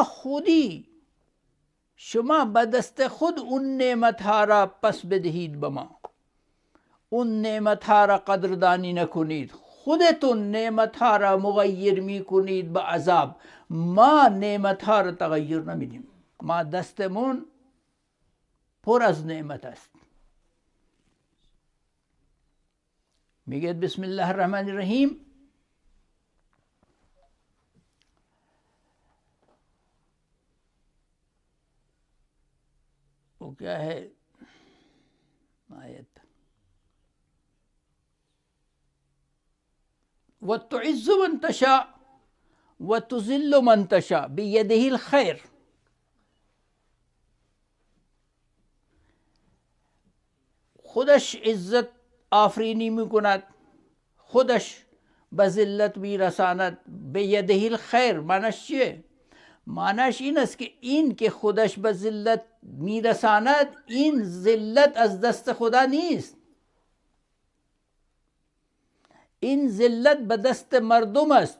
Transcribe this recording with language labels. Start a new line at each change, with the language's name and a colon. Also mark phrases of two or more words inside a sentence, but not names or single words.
Persian: خودی شما به دست خود اون نعمت‌ها را پس بدهید به ما، اون نعمت‌ها را قدردانی نکنید، خودتون نعمت‌ها را مغیر میکنید به عذاب. ما نعمت‌ها را تغییر نمیدیم، ما دستمون پر از نعمت است.
Arabic: میگه بسم الله الرحمن الرحیم
Urdu: وہ کیا ہے آیت؟
Arabic: وَتُعِزُّ مَن تَشَاءُ وَتُذِلُّ مَن تَشَاءُ بِيَدِهِ الْخَيْرُ.
Persian: خودش عزت آفرینی میکند، خودش به ذلت میرساند.
Arabic: بیده الخیر
Persian: معنیش چیه؟ معنیش این است که این که خودش به ذلت میرساند، این ذلت از دست خدا نیست، این ذلت به دست مردم است.